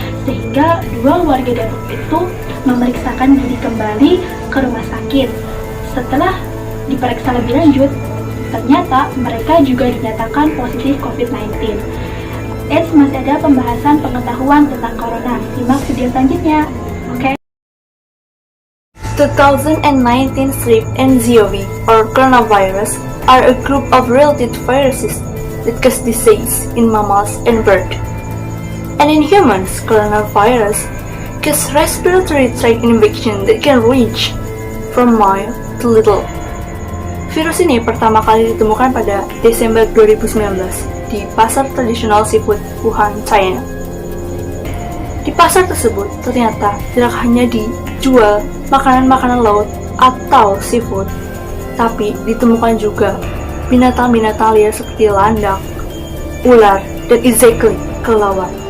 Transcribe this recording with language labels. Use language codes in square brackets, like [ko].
[id] Sehingga 2 warga Depok itu memeriksakan diri kembali ke rumah sakit. Setelah diperiksa lebih lanjut, ternyata mereka juga dinyatakan positif COVID-19. Masih ada pembahasan pengetahuan tentang corona. Simak video selanjutnya. Oke. [en] 2019 Strep and ZOV, or coronavirus, are a group of related viruses that cause disease in mammals and birds. And in humans, coronavirus cause respiratory tract infection that can range from mild to lethal. [id] Virus ini pertama kali ditemukan pada Desember 2019 di pasar tradisional seafood Wuhan, China. Di pasar tersebut ternyata tidak hanya dijual makanan-makanan laut atau seafood, tapi ditemukan juga binatang-binatang liar seperti landak, ular, dan kelelawar.